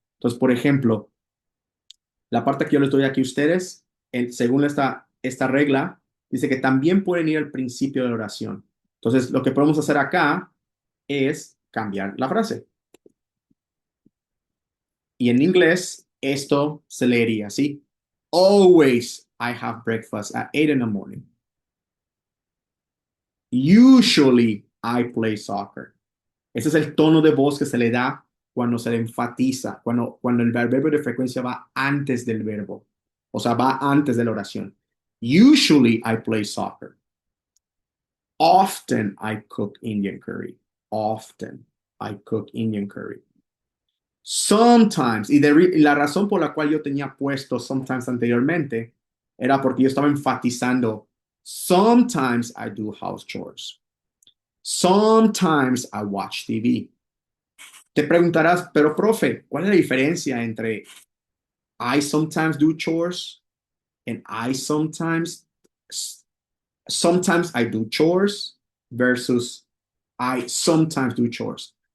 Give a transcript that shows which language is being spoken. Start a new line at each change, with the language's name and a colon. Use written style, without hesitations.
Spanish: Entonces, por ejemplo, la parte que yo les doy aquí a ustedes, según esta regla, dice que también pueden ir al principio de la oración. Entonces, lo que podemos hacer acá es cambiar la frase. Y en inglés, esto se leería así.
English: Always I have breakfast at 8 in the morning. Usually I play soccer.
Spanish: Ese es el tono de voz que se le da cuando se le enfatiza, cuando el verbo de frecuencia va antes del verbo. O sea, va antes de la oración.
English: Usually I play soccer. Often I cook Indian curry. Often I cook Indian curry.
Spanish: Sometimes, y la razón por la cual yo tenía puesto sometimes anteriormente era porque yo estaba enfatizando,
English: sometimes I do house chores. Sometimes I watch TV.
Spanish: Te preguntarás, pero profe, ¿cuál es la diferencia entre
English: I sometimes do chores and sometimes I do chores versus I sometimes do chores?